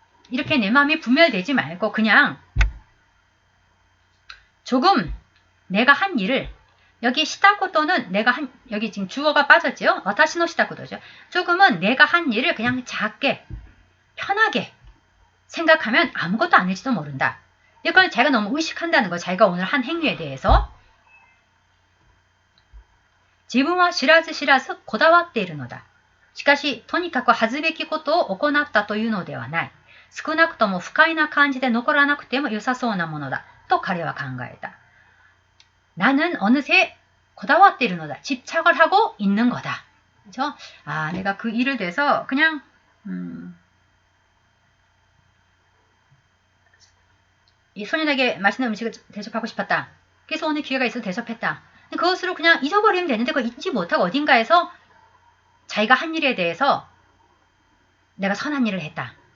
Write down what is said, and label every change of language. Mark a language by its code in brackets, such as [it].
[ko] 이렇게 내 마음이 분멸되지 말고 그냥 조금 내가 한 일을, 여기 시다코토는 여기 지금 주어가 빠졌죠? 와타시노 시다코토죠. 조금은 내가 한 일을 그냥 작게, 편하게 생각하면 아무것도 아닐지도 모른다. 이걸 자기가 너무 의식한다는 거, 자기가 오늘 한 행위에 대해서. [ja] 自分は知らず知らずこだわっているのだ。しかし、とにかく恥ずべきことを行ったというのではない。少なくとも不快な感じで残らなくても良さそうなものだ。と彼は考えた。 [ko] 나는 어느새 [ja] こだわっているのだ. [ko] 집착을 하고 있는 거다. 그죠? 내가 그 일을 대해서 그냥 이 소년에게 맛있는 음식을 대접하고 싶었다. 그래서 오늘 기회가 있어서 대접했다. 그것으로 그냥 잊어버리면 되는데 그걸 잊지 못하고 어딘가에서 자기가 한 일에 대해서 내가 선한 일을 했다.